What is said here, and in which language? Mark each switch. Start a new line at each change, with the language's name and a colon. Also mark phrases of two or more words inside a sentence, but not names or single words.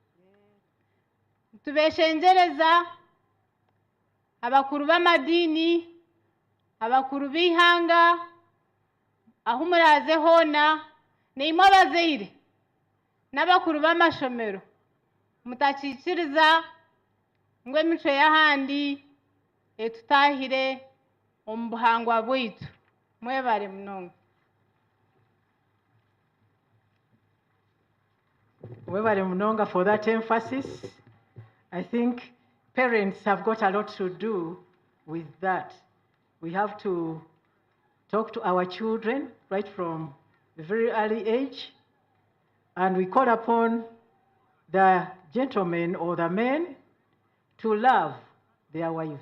Nyankole: Tubeshengereza abakuru b'amadiini, abakuru b'ihanga, aho muraze hoona, neimwe abazaire n'abakuru b'amashomero mutakikiriza ngu emitwe y'ahandi etutahire omu buhangwa bwaitu. Mwebare munonga. Webale Munonga
English: for that emphasis. I think parents have got a lot to do with that. We have to talk to our children right from a very early age, and we call upon the gentlemen or the men to love their wives.